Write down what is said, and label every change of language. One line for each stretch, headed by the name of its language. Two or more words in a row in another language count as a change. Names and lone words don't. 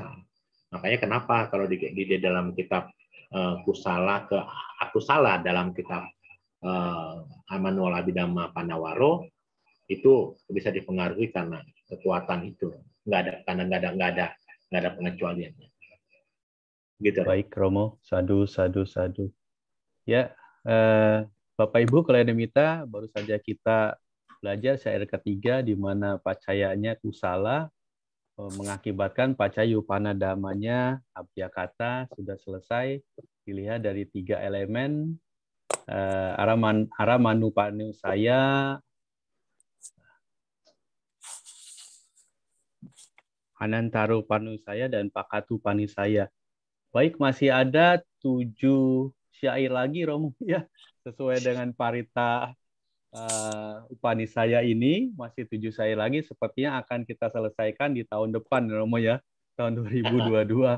Indonesian: Makanya kenapa kalau di dalam kitab Kusala ke Akusala dalam kitab Manual Abhidhamma Panawaro itu bisa dipengaruhi karena kekuatan itu. Nggak ada pengecualian. Gitu. Baik Romo, sadu. Ya, Bapak Ibu Kalenimita, baru saja kita belajar syair ketiga di mana pacayanya kusala mengakibatkan pacayupana damanya abhyakata sudah selesai. Dilihat dari 3 elemen Aramanupanusaya, Anantarupanusaya, dan Pakatupanisaya. Baik, masih ada 7 syair lagi Romo ya, sesuai dengan parita Upanisaya ini, masih 7 syair lagi, sepertinya akan kita selesaikan di tahun depan Romo ya, tahun 2022.